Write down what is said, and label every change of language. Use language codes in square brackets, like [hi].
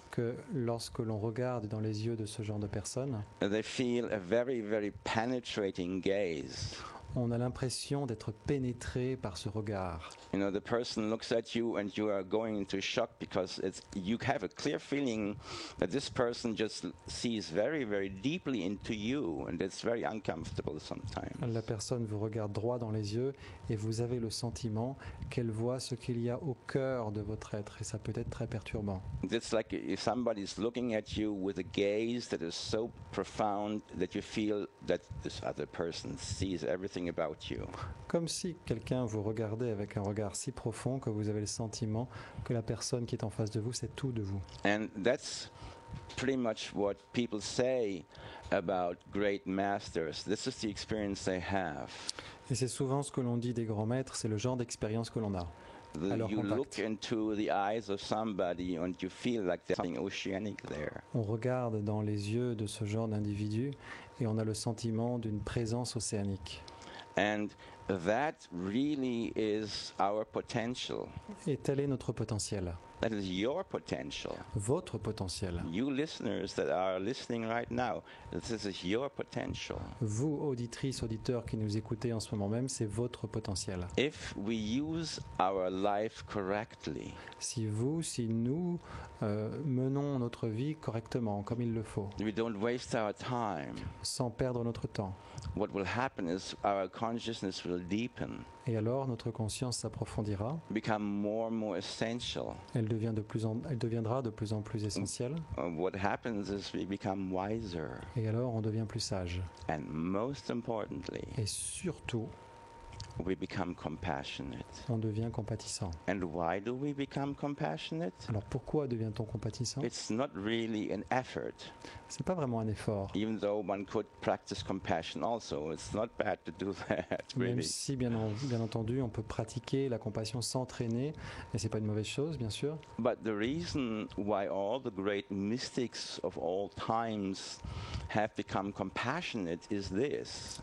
[fr] que lorsque l'on regarde dans les yeux de ce genre de personne, [en] they feel a very, very penetrating gaze. [fr] on a l'impression d'être pénétré par ce regard. [en] The person looks at you and you are going into shock because you have a clear feeling that this person just sees very, very deeply into you, and it's very uncomfortable sometimes. [fr] La personne vous regarde droit dans les yeux et vous avez le sentiment qu'elle voit ce qu'il y a au cœur de votre être, et ça peut être très perturbant. [en] It's like if somebody's looking at you with a gaze that is so profound that you feel that this other person sees everything about you. [fr] Comme si quelqu'un vous regardait avec un regard si profond que vous avez le sentiment que la personne qui est en face de vous sait tout de vous. [en] And that's pretty much what people say about great masters. This is the experience they have. [fr] Et c'est souvent ce que l'on dit des grands maîtres, c'est le genre d'expérience que l'on a. Alors, [en] You look [fr] contact. [en] into the eyes of somebody and you feel like there's something oceanic there. [fr] On regarde dans les yeux de ce genre d'individu et on a le sentiment d'une présence océanique. [en] And that really is our potential. [fr] Et tel est notre potentiel, [en] That is your potential. [fr] votre potentiel. [en] You listeners that are listening right now, this is your potential. [fr] Vous, auditrices, auditeurs qui nous écoutez en ce moment même, c'est votre potentiel. [en] If we use our life correctly, [fr] Si nous menons notre vie correctement, comme il le faut, [en] we don't waste our time, [fr] sans perdre notre temps, [en] what will happen is our consciousness will deepen, [fr] et alors notre conscience s'approfondira, [en] become more and more essential. [fr] elle deviendra de plus en plus essentielle, [en] What happens is we become wiser. [fr] et alors on devient plus sage. [en] And most importantly, [fr] Et surtout, [en] we become compassionate. [fr] on devient compatissant. [en] And why do we become compassionate? [fr] Alors pourquoi devient-on compatissant? [en] It's not really an effort, [fr] C'est pas vraiment un effort, [en] even though one could practice compassion also. It's not bad to do that, [fr] même [en] really. [fr] si bien entendu on peut pratiquer la compassion, s'entraîner, et c'est pas une mauvaise chose bien sûr. [en] But the reason why all the great mystics of all times have become compassionate is this.